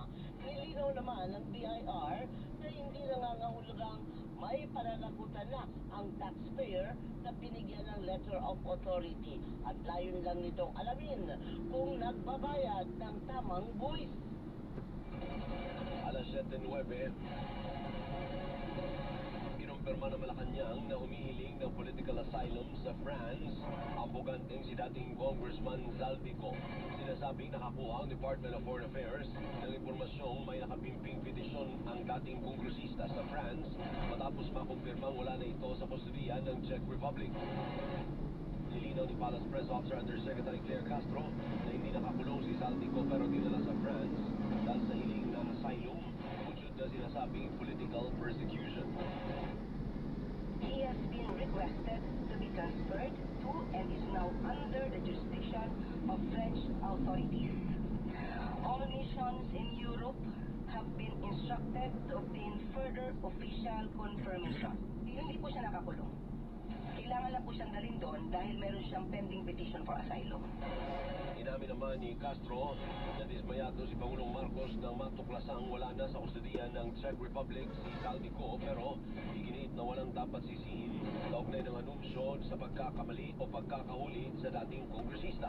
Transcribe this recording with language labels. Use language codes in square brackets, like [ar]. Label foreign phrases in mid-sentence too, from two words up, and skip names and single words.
[tl] Nilinaw naman ng BIR na hindi nangangahulugang may pananagutan na ang taxpayer na binigyan ng [en] letter of authority [tl] at layon lang nitong alamin kung nagbabayad ng tamang buwis. Alas 7:09, kinumpirma ng Malacanang na humihiling ng [en] political asylum [tl] sa France ang buganteng si dating Congressman Zaldico. Sinasabing nakakuha ang Department of Foreign Affairs ng impormasyong may nakapimping petisyon ang dating kongresista sa France matapos makumpirmang wala na ito sa kustudiya ng Czech Republic. Nilinaw ni Palace Press Officer Undersecretary Claire Castro na hindi nakakulong si Saldico pero dinala sa France dahil sa hiling na asylum bunsod na sinasabing [en] political persecution. He has been requested to be transferred to and is now under the jurisdiction of French authorities. All missions in Europe have been instructed to obtain further official confirmation. [tl] Hindi po siya nakakulong. Kailangan lang po siyang dalhin doon dahil meron siyang [en] pending petition for asylum. [tl] Inamin naman ni Castro na dismayado si Pangulong Marcos nang matuklasang wala na sa kustudiyan ng Czech Republic si Saldico pero iginiit na walang dapat sisihin kaugnay ng anunsyo sa pagkakamali o pagkakahuli sa dating kongresista.